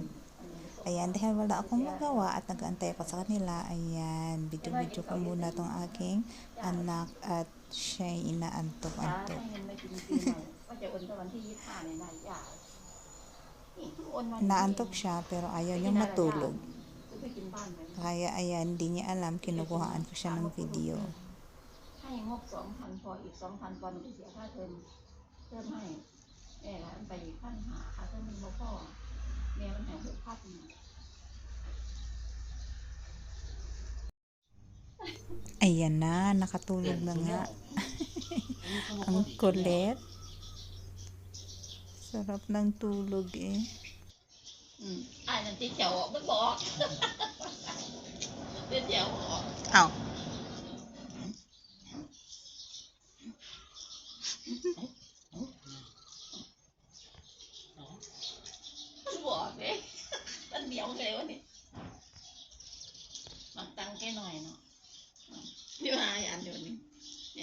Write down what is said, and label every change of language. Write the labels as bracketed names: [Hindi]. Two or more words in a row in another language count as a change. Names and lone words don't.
[Filipino] Ayan, dahil wala akong magawa at nag-aantay ako sa kanila, ayan, video-video ko muna tong aking anak at siya'y inaantok-antok. Naantok siya pero ayaw niyang matulog. Kaya ayan, hindi niya alam, kinukuhaan ko siya ng video. [Thai] ให้งบ 2,000 พออีก 2,000 ปอนด์จะเสียค่าเทอมเพิ่มให้แม่ละไปอีก1,500ค่าเทอมมันบ่พอแม่มันให้6,000 [Filipino] Ayan na, nakatulog na nga. Ang kulit. Sarap ng tulog eh. [Thai] อันนั้นที่เขียวมันบอกที่เขียวบอก Ow. มันบอกเลยมันเหนียวเลยวะนี่มันตังแค่หน่อยเนาะที่มาอันเดียวนี้เนี่ย